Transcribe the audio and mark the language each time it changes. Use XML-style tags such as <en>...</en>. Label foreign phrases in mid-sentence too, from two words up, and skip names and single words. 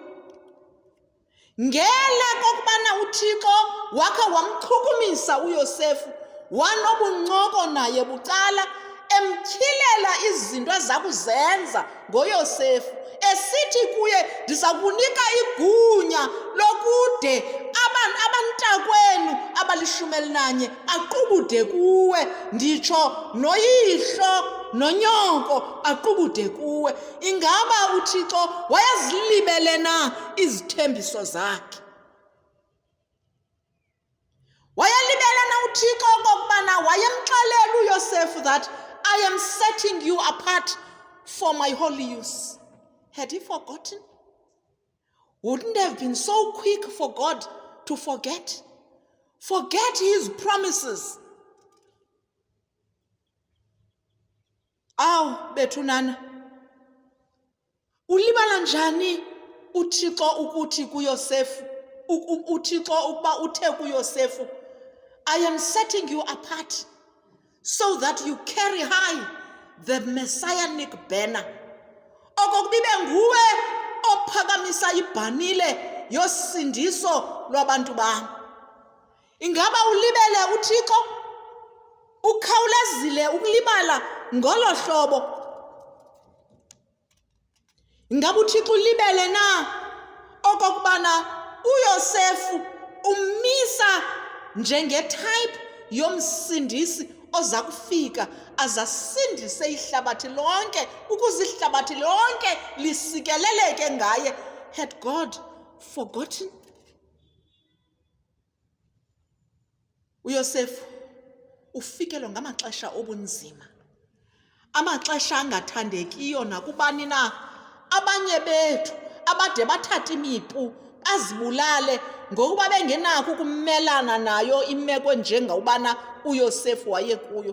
<xh>Ngele kokubana uThixo wakhe wamchukumisa uYosefu, wanobuncoko naye bucala, emtyhilela izinto ezakuzenza ngoYosefu, esithi kuye, ndiza kunika igunya lokude abantakwenu abali11 aqubude kuwe, nditsho noyihlo nonyoko aqubude kuwe. Ingaba uThixo wayezilibele na izithembiso zakhe? Wayelibele na uThixo okokubana wayemxelela uYosefu</xh> <en>that I am setting you apart for my holy use? Had he forgotten? Wouldn't have been so quick for God to forget his promises.</en> <xh>Aw bethunana, ulibala njani uThixo ukuthi kuYosefu, uThixo ukuba uthe kuYosefu,</xh> <en>I am setting you apart so that you carry high the messianic banner.</en> <xh>Okokubibe nguwe ophakamisa ibhanile yosindiso lwabantu bam. Ingaba ulibele uThixo? Ukhawulezile ukulibala ngolo hlobo? Ingaba uThixo ulibele na okokubana uYosefu umisa njenge-type yomsindisi oza kufika azasindise ihlabathi lonke ukuze ihlabathi lonke lisikeleleke ngaye?</xh> <en>Had God forgotten?</en> <xh>uYosefu ufikelwa ngamaxesha obunzima, amaxesha angathandekiyo nakubani na. Abanye bethu abade bathatha imipu azibulale ngokuba bengenakho ukumelana nayo imeko njengobana uYosefu wayekuyo.</xh>